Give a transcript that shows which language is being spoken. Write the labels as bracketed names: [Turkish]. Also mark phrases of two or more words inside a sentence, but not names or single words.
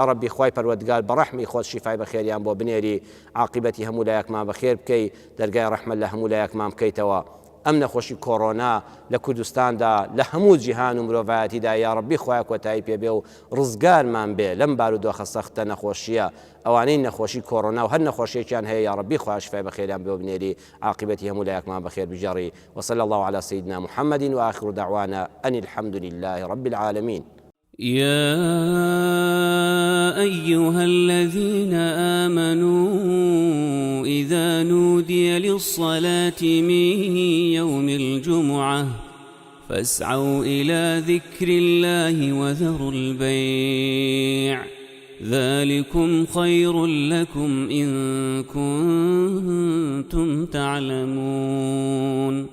[Central Kurdish] ڕەبی خوای پەروەردگار بە ڕەحمی خۆت شیفای بەخێریان بۆ بنێری عاقبەتی هەموو لایەکمان بەخێر بکەی دەرگای ڕەحمەت لە هەموو لایەکمان بکەیتەوە ئەم نەخۆشی کۆڕۆنا لە کوردستاندا لە هەموو جیهان و مرۆڤایەتیدا یا ڕەبی خوای کۆتایی پێبێ و ڕزگارمان بێ لەم بارودۆخە سەختە نەخۆشیە ئەوانەی نەخۆشی کۆڕۆنا و هەر نەخۆشیێکیان هەیە یا ڕەبی خوای شیفای بەخێریان بێ و بنێری عاقبەتی هەموو لایەکمان بەخێر بجێڕی [Arabic] وصلى الله على سيدنا محمد وآخر دعوانا أن الحمد لله رب العالمين. يا أيها الذين آمنوا إذا نودي للصلاة من يوم الجمعة فاسعوا إلى ذكر الله وذروا البيع ذلكم خير لكم إن كنتم تعلمون.